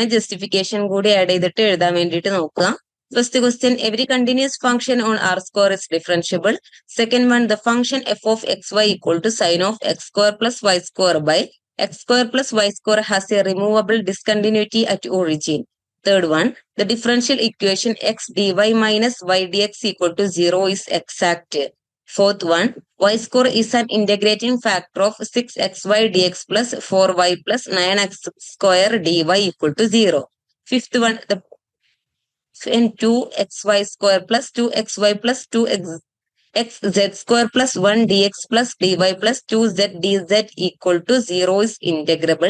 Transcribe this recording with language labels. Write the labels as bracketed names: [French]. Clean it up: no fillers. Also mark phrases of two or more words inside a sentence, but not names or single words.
[Malayalam] ജസ്റ്റിഫിക്കേഷൻ കൂടി ആഡ് ചെയ്തിട്ട് എഴുതാൻ വേണ്ടിയിട്ട് നോക്കുക. [English] first question every continuous function on R square is differentiable. second one the function f of xy equal to sine of x square plus y square by x square plus y square has a removable discontinuity at origin. Third one, the differential equation x dy minus y dx equal to 0 is exact. Fourth one, y square is an integrating factor of 6xy dx plus 4y plus 9x square dy equal to 0. Fifth one, the 2xy square plus 2xy plus 2xz square plus 1 dx plus dy plus 2z dz equal to 0 is integrable.